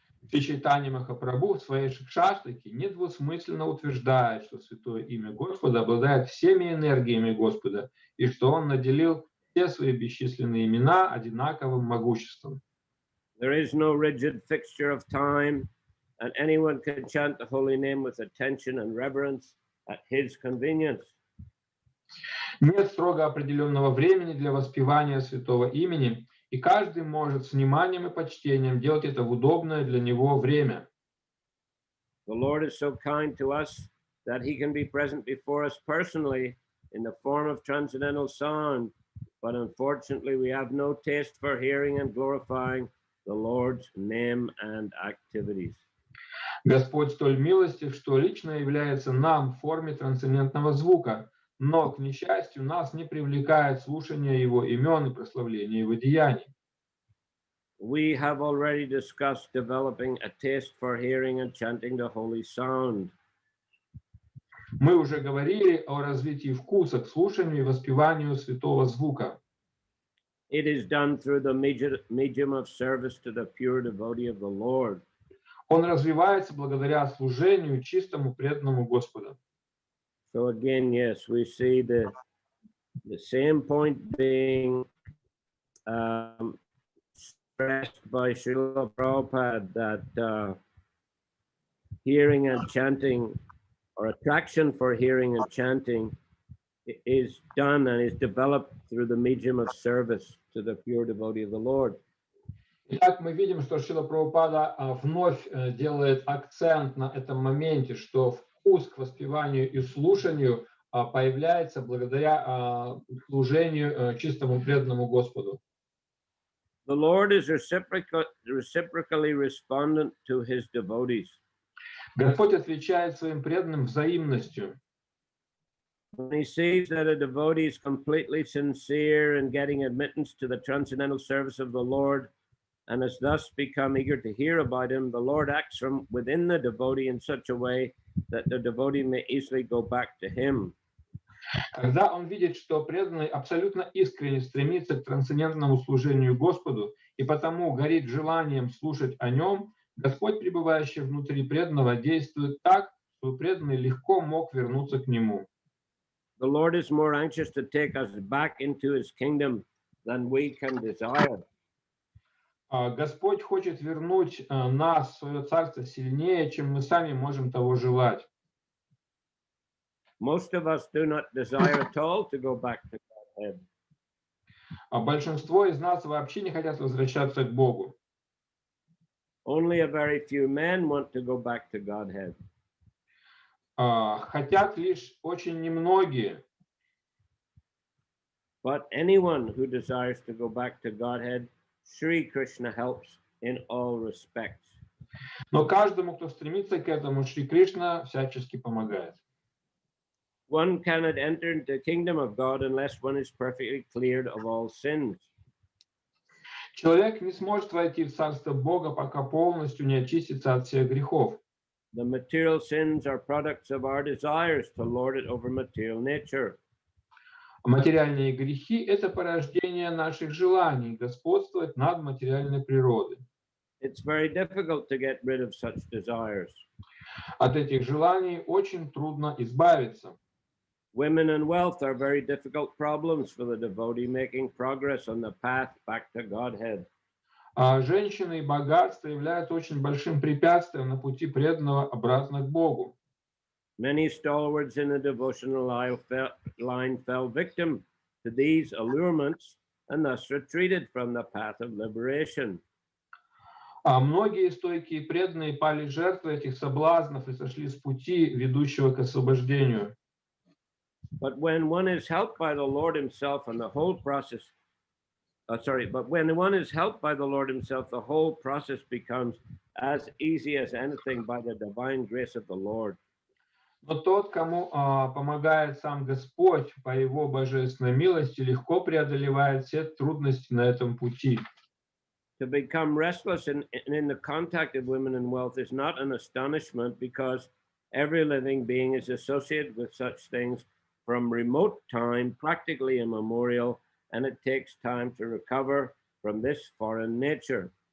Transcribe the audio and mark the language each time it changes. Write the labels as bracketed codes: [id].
[ru] Шри Чайтанья Махапрабху в своей Шикшаштаке недвусмысленно утверждает, что святое имя Господа обладает всеми энергиями Господа, и что Он наделил все свои бесчисленные имена одинаковым могуществом. [en] There is no rigid fixture of time, and anyone can chant the holy name with attention and reverence at his convenience. [ru] Нет строго определенного времени для воспевания святого имени, и каждый может с вниманием и почтением делать это в удобное для него время. [en] The Lord is so kind to us that he can be present before us personally in the form of transcendental sound, but unfortunately we have no taste for hearing and glorifying the Lord's name and activities. [ru] Господь столь милостив, что лично является нам в форме трансцендентного звука, но, к несчастью, нас не привлекает слушание Его имен и прославление Его деяний. [en] We have already discussed developing a taste for hearing and chanting the holy sound. [ru] Мы уже говорили о развитии вкуса к слушанию и воспеванию святого звука. [en] It is done through the medium of service to the pure devotee of the Lord. [ru] Он развивается благодаря служению чистому преданному Господу. [en] So again, yes, we see the same point being stressed by Srila Prabhupada, that hearing and chanting, or attraction for hearing and chanting, is done and is developed through the medium of service to the pure devotee of the Lord. [ru] Итак, мы видим, что Шрила Прабхупада вновь делает акцент на этом моменте, что вкус к воспеванию и слушанию появляется благодаря служению чистому преданному Господу. [en] The Lord is reciprocally respondent to his devotees. [ru] Господь отвечает своим преданным взаимностью. [en] When he sees that a devotee is completely sincere in getting admittance to the transcendental service of the Lord, and has thus become eager to hear about him, the Lord acts from within the devotee in such a way that the devotee may easily go back to him. [ru] Когда он видит, что преданный абсолютно искренне стремится к трансцендентному служению Господу и потому горит желанием слушать о нем, Господь, пребывающий внутри преданного, действует так, что преданный легко мог вернуться к нему. [en] The Lord is more anxious to take us back into his kingdom than we can desire. [ru] Господь хочет вернуть нас в свое царство сильнее, чем мы сами можем того желать. [en] Most of us do not desire at all to go back to Godhead. [ru] Большинство из нас вообще не хотят возвращаться к Богу. [en] Only a very few men want to go back to Godhead. [ru] Хотят лишь очень немногие. [en] But anyone who desires to go back to Godhead, Sri Krishna helps in all respects. [ru] Но каждому, кто стремится к этому, Шри Кришна всячески помогает. [en] One cannot enter into the kingdom of God unless one is perfectly cleared of all sins. [ru] Человек не сможет войти в царство Бога, пока полностью не очистится от всех грехов. [en] The material sins are products of our desires to lord it over material nature. [ru] Материальные грехи – это порождение наших желаний господствовать над материальной природой. [en] It's very difficult to get rid of such desires. [ru] От этих желаний очень трудно избавиться. [en] Women and wealth are very difficult problems for the devotee making progress on the path back to Godhead. [ru] Женщины и богатство являются очень большим препятствием на пути преданного обратно к Богу. [en] Many stalwarts in the devotional line fell victim to these allurements and thus retreated from the path of liberation. [ru] Многие стойкие преданные пали жертвой этих соблазнов и сошли с пути, ведущего к освобождению. [en] But when one is helped by the Lord himself and the whole process sorry, but when one is helped by the Lord himself, the whole process becomes as easy as anything by the divine grace of the Lord. [ru] Но тот, кому помогает сам Господь по его божественной милости, легко преодолевает все трудности на этом пути. [en] To become restless in the contact of women and wealth is not an astonishment, because every living being is associated with such things from remote time, practically immemorial, and it takes time to recover from this foreign nature.